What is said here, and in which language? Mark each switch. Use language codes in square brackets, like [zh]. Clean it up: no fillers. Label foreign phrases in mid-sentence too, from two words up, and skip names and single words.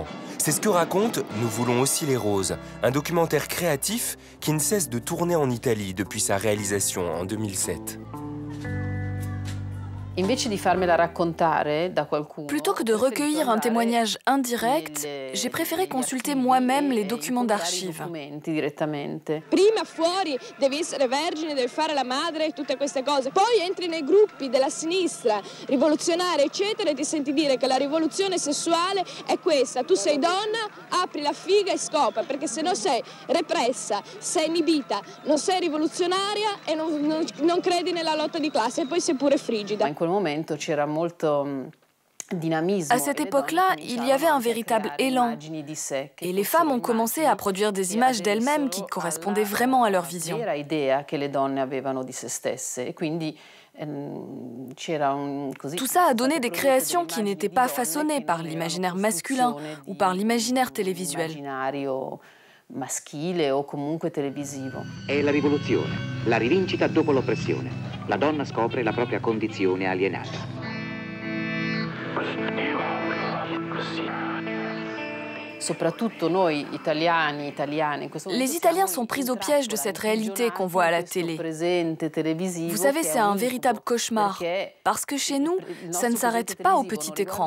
[fr] C'est ce que raconte Nous voulons aussi les roses, un documentaire créatif qui ne cesse de tourner en Italie depuis sa réalisation en 2007. Plutôt que de recueillir un témoignage indirect, j'ai préféré consulter moi-même les documents d'archives. [it] Prima fuori devi essere vergine, devi fare la madre e tutte queste cose. Poi entri nei gruppi della sinistra rivoluzionaria, eccetera, e ti senti dire che la rivoluzione sessuale è questa. Tu sei donna, apri la figa e scopa, perché se no sei repressa, sei inibita, non sei rivoluzionaria e non credi nella lotta di classe e poi sei pure frigida. [fr] À cette époque-là, il y avait un véritable élan. Et les femmes ont commencé à produire des images d'elles-mêmes qui correspondaient vraiment à leur vision. Tout ça a donné des créations qui n'étaient pas façonnées par l'imaginaire masculin ou par l'imaginaire télévisuel. [it] Maschile o comunque televisivo. È la rivoluzione, la rivincita dopo l'oppressione. La donna scopre la propria condizione alienata. [fr] Les Italiens sont pris au piège de cette réalité qu'on voit à la télé. Vous savez, c'est un véritable cauchemar, parce que chez nous, ça ne s'arrête pas au petit écran.